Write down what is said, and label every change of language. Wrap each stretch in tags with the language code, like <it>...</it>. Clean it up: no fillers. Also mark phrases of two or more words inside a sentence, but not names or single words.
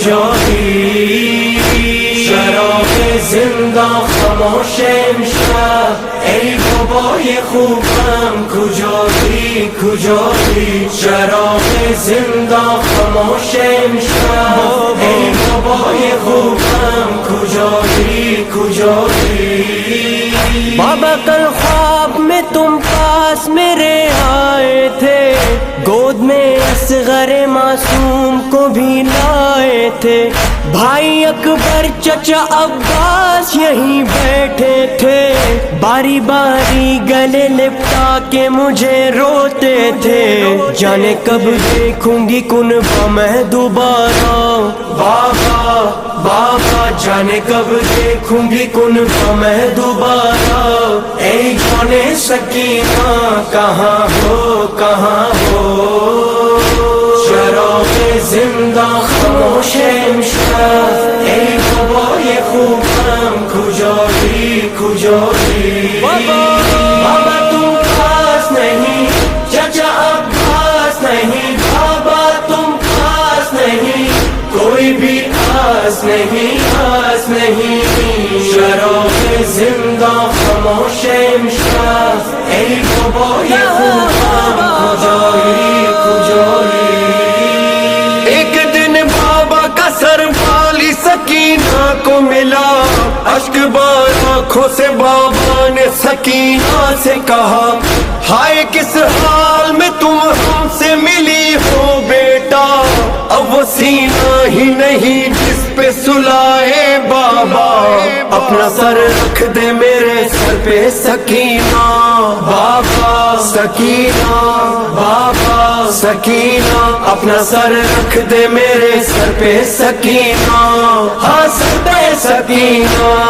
<fa>کجایی، چراغ زندہ خاموش امشب، ای بابا یہ خوبم کجایی کجایی، چراغ زندہ خاموش امشب، ای بابا یہ خوبم کجایی کجایی.</fa> <ur>بابا کل خواب میں تم پاس میرے آئے تھے، گود میں اصغر معصوم کو بھی لائے تھے، بھائی اکبر چچا عباس یہیں بیٹھے تھے، باری باری گلے لپٹا کے مجھے روتے تھے، جانے کب دیکھوں گی کنبہ میں دوبارہ بابا، بابا جانے کب دیکھوں گی کنبہ میں دوبارہ، اے جانے سکینہ کہاں ہو کہاں ہو،</ur> <fa>چراغ زندہ خاموش امشب، ای بابا یہ خوب ہم کجایی کجایی،</fa> <ur>بابا تم پاس نہیں، چچا عباس نہیں، بابا تم پاس نہیں، کوئی بھی آس نہیں آس نہیں،</ur> <fa>چراغ زندہ خاموش امشب، ای بابا یہ خوب ہم کجایی کجایی.</fa> <ur>ایک دن بابا کا سر والی سکینہ کو ملا، اشک بار آنکھوں سے بابا نے سکینہ سے کہا، ہائے کس حال میں تم ہم سے ملی ہو بیٹا، اب وہ سینہ ہی نہیں جس پہ سلائے بابا، اپنا سر رکھ دے میرے سر پہ سکینہ بابا، سکینہ بابا سکینہ، اپنا سر رکھ دے میرے سر پہ سکینہ، ہاں سر پہ سکینہ.</ur>